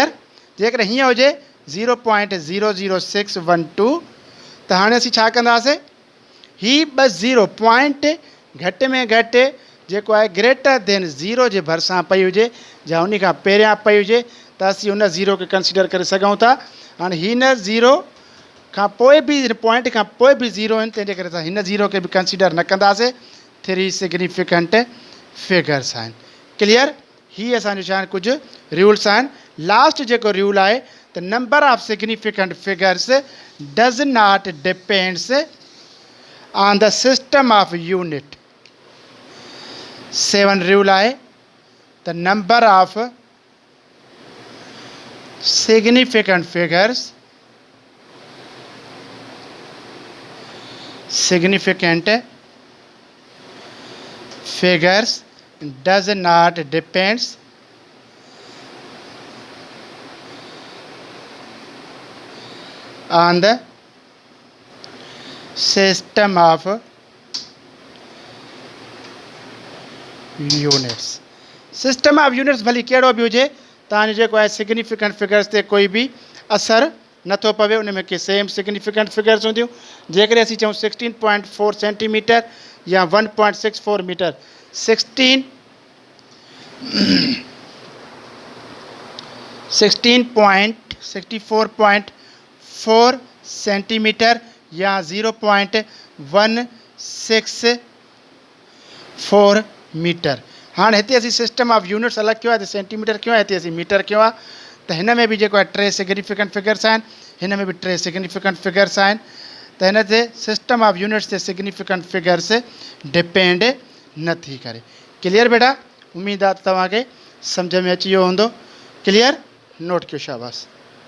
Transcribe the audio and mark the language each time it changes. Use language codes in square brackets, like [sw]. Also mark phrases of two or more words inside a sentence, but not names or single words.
[sd] जेकॾहिं हीअं हुजे 0.00612 त हाणे असीं छा कंदासीं, ही 2 [en] zero point [sd] घटि में घटि जेको आहे [en] greater than zero [sd] जे भरिसां पई हुजे या उन खां पहिरियां पई हुजे त असीं उन ज़ीरो खे कंसीडर करे सघूं था। हाणे हिन ज़ीरो खां पोइ बि हिन पॉइंट खां पोइ बि ज़ीरो आहिनि, तंहिंजे करे असां हिन ज़ीरो खे बि कंसीडर न कंदासीं। 3 [en] significant figures [sd] आहिनि। क्लियर? ही असांजो छा आहिनि कुझु रूल्स आहिनि। [en] लास्ट [sd] जेको रूल आहे त [en] number of significant figures does not depends on the system of unit. 7 रूल आहे the number of significant figures does not depends on the system of units। system of units [sd] भली कहिड़ो बि हुजे, तव्हांजो जेको आहे [en] significant figures [sd] ते कोई बि असरु नथो पवे उन में के [en] same significant figures [sd] हूंदियूं जेकॾहिं असीं चऊं 16.4 सेंटीमीटर या 1.64 मीटर 16.64.4 सेंटीमीटर या 0.164 मीटर। हाँ हिते असीं [en] system of units [sd] अलग [hi] किया है, सेंटीमीटर क्यों है, [sd] हिते [hi] मीटर क्यों है, तो इन में भी जो है [sd] 3 [en] significant figures [sd] आहिनि, हिन में भी 3 [en] significant figures [sd] आहिनि, तो इन ते [en] system of units [sd] ते [en] significant figures [sd] डिपेंड न थी करे। क्लियर बेटा? उम्मीद आहे तव्हांखे सम्झ में अची वियो हूंदो। क्लियर? नोट कयो, शाबाश।